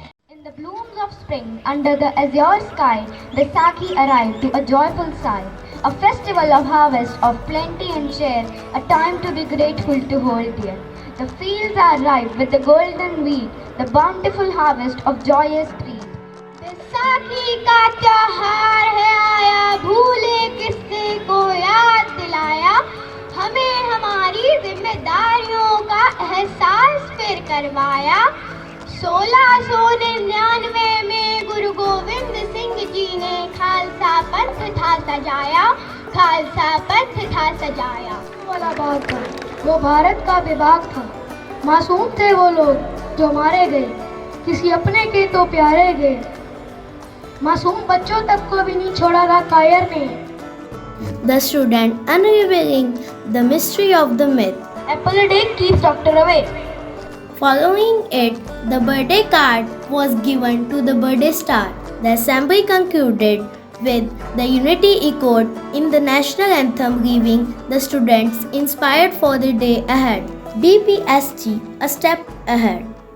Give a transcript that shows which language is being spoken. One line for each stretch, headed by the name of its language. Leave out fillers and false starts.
English: In the blooms of spring, under the azure sky, Baisakhi arrived to a joyful sigh. A festival of harvest, of plenty and share, a time to be grateful to hold dear. The fields are ripe with the golden wheat, the bountiful harvest of joyous trees.
Hindi: Baisakhi का त्योहार है आया, भूले किस्से को याद दिलाया, हमें हमारी जिम्मेदारियों का एहसास फिर करवाया। 1699 में गुरु गोविंद सिंह जी ने खालसा पंथ था सजाया, खालसा पंथ था सजाया। वाला बात था, वो भारत का विभाग था, मासूम थे वो लोग जो मारे गए, किसी अपने के तो प्यारे गए, मासूम बच्चों तक को भी नहीं छोड़ा था कायर ने।
English: The student unveiling the mystery of the myth. Apple a day keeps doctor away. Following it, the birthday card was given to the birthday star. The assembly concluded with the unity echoed in the national anthem, leaving the students inspired for the day ahead. BPSG, a step ahead.